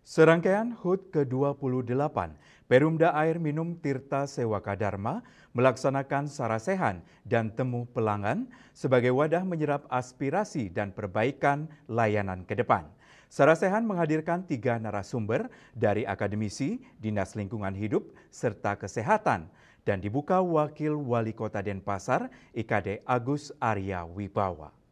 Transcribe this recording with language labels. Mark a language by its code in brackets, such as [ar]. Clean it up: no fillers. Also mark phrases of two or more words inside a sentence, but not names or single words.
[id] Serangkaian HUT ke-28, Perumda Air Minum Tirta Sewaka Dharma melaksanakan sarasehan dan temu pelanggan sebagai wadah menyerap aspirasi dan perbaikan layanan ke depan. Sarasehan menghadirkan 3 narasumber dari akademisi, Dinas Lingkungan Hidup, serta Kesehatan dan dibuka Wakil Wali Kota Denpasar, IKD Agus Arya Wibawa.